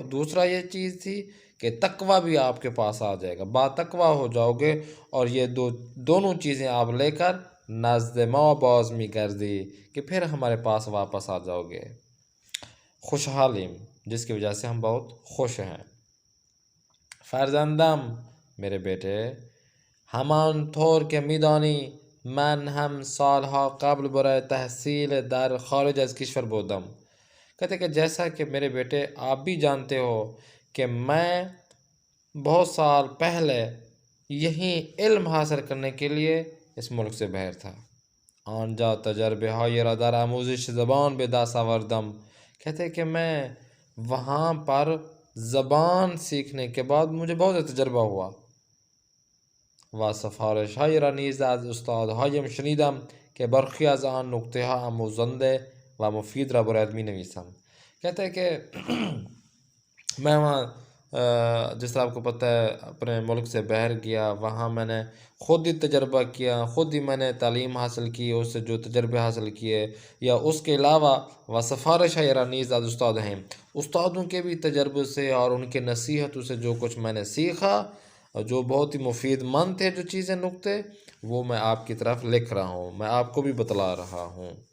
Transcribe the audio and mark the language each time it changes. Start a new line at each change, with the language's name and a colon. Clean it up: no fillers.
Urdu: دوسرا یہ چیز تھی کہ تقوی بھی آپ کے پاس آ جائے گا، با تقوی ہو جاؤ گے. اور یہ دونوں چیزیں آپ لے کر
Persian: نزد ما باز می گردی،
Urdu: کہ پھر ہمارے پاس واپس آ جاؤ گے.
Persian: خوشحالیم،
Urdu: جس کی وجہ سے ہم بہت خوش ہیں.
Persian: فرزندم،
Urdu: میرے بیٹے،
Persian: همان طور که میدانی من هم سالها قبل برای تحصیل در خارج از کشور بودم.
Urdu: کہتے کہ جیسا کہ میرے بیٹے آپ بھی جانتے ہو کہ میں بہت سال پہلے یہیں علم حاصل کرنے کے لیے اس ملک سے باہر تھا.
Persian: آنجا تجربه های را در آموزش زبان به دست آوردم.
Urdu: کہتے کہ میں وہاں پر زبان سیکھنے کے بعد مجھے بہت تجربہ ہوا.
Persian: و سفارش های را نیز از استادهایم شنیدم که برخی از آن نکته ها آموزنده و مفید را برایت می نویسم.
Urdu: کہتے ہیں کہ میں وہاں، جس طرح آپ کو پتہ ہے، اپنے ملک سے باہر گیا، وہاں میں نے خود ہی تجربہ کیا، خود ہی میں نے تعلیم حاصل کی، اس سے جو تجربے حاصل کیے. یا اس کے علاوہ
Persian: و سفارش ہے رانیز از استاد ہیں،
Urdu: استادوں کے بھی تجربے سے اور ان کے نصیحتوں سے جو کچھ میں نے سیکھا، جو بہت ہی مفید مند تھے، جو چیزیں، نکتے، وہ میں آپ کی طرف لکھ رہا ہوں، میں آپ کو بھی بتلا رہا ہوں.